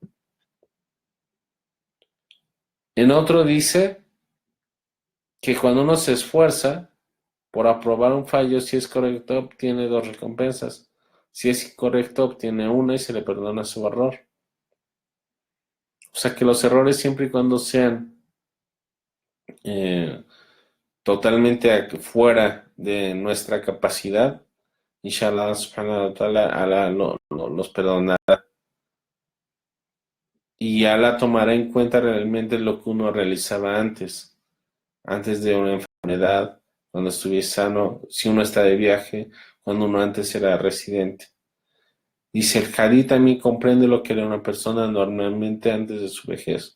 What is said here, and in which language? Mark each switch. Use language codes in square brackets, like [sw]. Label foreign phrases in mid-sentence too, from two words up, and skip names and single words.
[es] En otro dice que cuando uno se esfuerza por aprobar un fallo, si es correcto, obtiene dos recompensas. Si es incorrecto, obtiene una y se le perdona su error. O sea que los errores, siempre y cuando sean eh, totalmente fuera de nuestra capacidad, [ar] إن شاء الله سبحانه وتعالى, [es] Allah los perdonará. Y Allah tomará en cuenta realmente lo que uno realizaba antes de una enfermedad, cuando estuviese sano, si uno está de viaje, cuando uno antes era residente. Dice: el hadith también comprende lo que era una persona normalmente antes de su vejez.